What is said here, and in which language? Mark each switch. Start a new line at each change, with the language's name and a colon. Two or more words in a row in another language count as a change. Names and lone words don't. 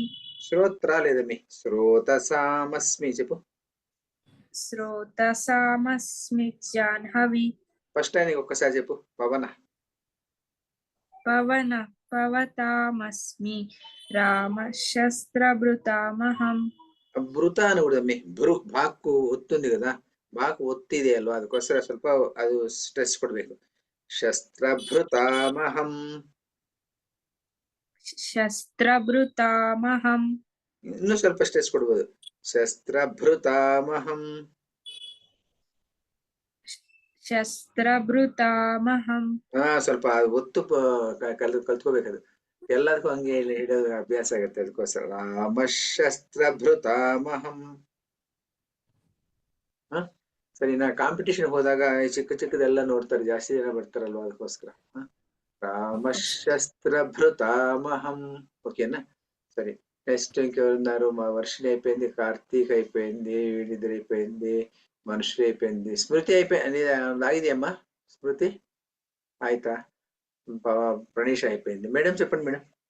Telugu: శ్రోత్ర లేదమ్మి. శ్రోతసామస్మి చెప్పు.
Sanskrit: శ్రోతసామస్మి జాహ్నవి.
Telugu: ఫస్ట్ టైం ఒక్కసారి చెప్పు. పవన
Sanskrit: పవన పవతామస్మి రామశస్త్రభృతామహం.
Telugu: భృత అని కూడా అమ్మి.
Kannada: ಭೃ ಬಾಕು ಒತ್ತುಂದಿ కదా, ಬಾಕು ಒತ್ತಿದೆ ಅಲ್ವಾ, ಅದಕ್ಕೋಸ್ಕರ ಸ್ವಲ್ಪ ಅದು ಸ್ಟ್ರೆಸ್ ಕೊಡ್ಬೇಕು.
Sanskrit: ಶಸ್ತ್ರಭೃತಾಮಹಂ. ಶಸ್ತ್ರಭೃತಾಮಹಂ.
Kannada: ಇನ್ನೂ ಸ್ವಲ್ಪ ಸ್ಟ್ರೆಸ್ ಕೊಡ್ಬೋದು.
Sanskrit: ಶಸ್ತ್ರಭೃತಾಮಹಂ. ಶಸ್ತ್ರಭೃತಾಮಹಂ.
Kannada: ಸ್ವಲ್ಪ ಒತ್ತು ಕಲ್ತ್ಕೋಬೇಕದು. ಎಲ್ಲದಕ್ಕೂ ಹಂಗೆ ಹಿಡಿಯೋದು ಅಭ್ಯಾಸ ಆಗುತ್ತೆ. ಅದಕ್ಕೋಸ್ಕರ ರಾಮಶಸ್ತ್ರಭೃತಾಮಹಂ. ಸರಿನಾ? ಕಾಂಪಿಟೇಷನ್ ಹೋದಾಗ ಚಿಕ್ಕದೆಲ್ಲ ನೋಡ್ತಾರೆ, ಜಾಸ್ತಿ ಜನ ಬರ್ತಾರಲ್ವಾ, ಅದಕ್ಕೋಸ್ಕರ రామశస్త్రభృతామహం.
Telugu: ఓకేనా? సరే. నెక్స్ట్ ఇంకెవరున్నారు? మా వర్షిణి అయిపోయింది, కార్తీక్ అయిపోయింది, వీడిద్దరు అయిపోయింది, మనుషులు అయిపోయింది, స్మృతి అయిపోయింది. ఆగిదెమ్మా స్మృతి? ఆಯ್ತಾ? ప్రణీష్ అయిపోయింది. మేడం చెప్పండి మేడం.